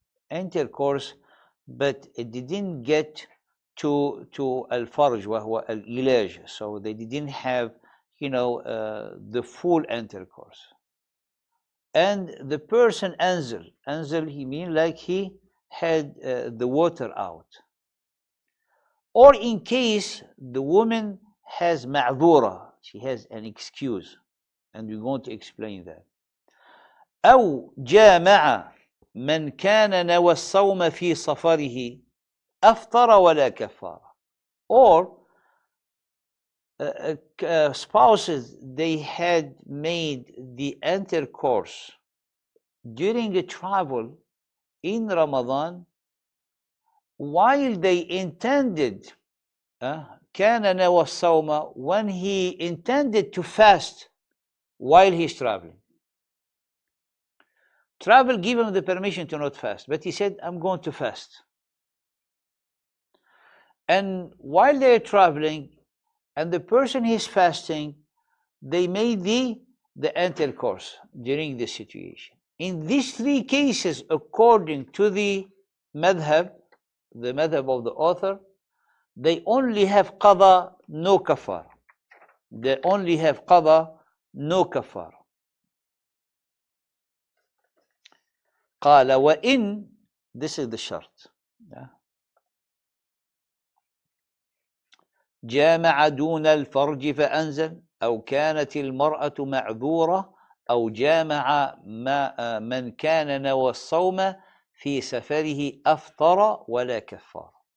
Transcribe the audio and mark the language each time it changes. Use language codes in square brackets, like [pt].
[en] intercourse but it didn't get to al-farj وهو al-ilaj, so they didn't have the full intercourse, and the person anzal, he mean like he had the water out, or in case the woman has ma'dhura, she has an excuse, and we're going to explain that. [ar] أو جامع من كان نوى الصوم في صفره أفطر ولا كفارة. [en] Or spouses, they had made the intercourse during a travel in Ramadan while they intended [ar] كان نوى الصوم, [en] when he intended to fast while he's traveling. Travel gave him the permission to not fast, but he said, I'm going to fast. And while they're traveling, and the person he's fasting, they made the intercourse during this situation. In these three cases, according to the madhab of the author, they only have qada, no kafar. They only have qada, no kafar. [ar] قال وإن, [en] this is the shart. [ar] جامع دون الفرج فأنزل أو كانت المرأة معذورة أو جامع من كان نوى الصوم في سفره أفطر ولا كفار.